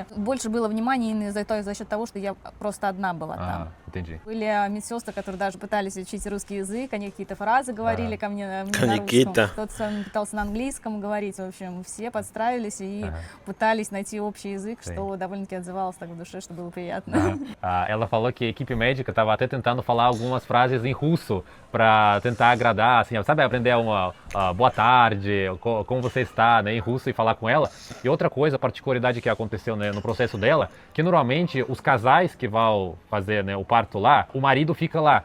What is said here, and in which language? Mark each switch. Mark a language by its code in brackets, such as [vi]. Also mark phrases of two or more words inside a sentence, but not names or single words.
[ru] Больше было внимания именно за счет того, что я просто одна была там. [pt] Entendi. [ru] Были медсестры, которые даже пытались учить русский язык, они какие-то фразы говорили ко мне на русском, кто-то с вами пытался на английском говорить, в общем, все подстраивались и пытались найти общий язык, что довольно-таки отзывалось так в душе, что было приятно. [pt] Ela falou que a equipe médica estava até tentando falar algumas frases em russo para tentar agradar, assim, sabe, aprender uma boa tarde, como você está, né, em russo e falar com ela. E outra coisa, a particularidade que aconteceu, né, no processo dela, que normalmente os casais que vão fazer, né, o parto lá, o marido fica lá.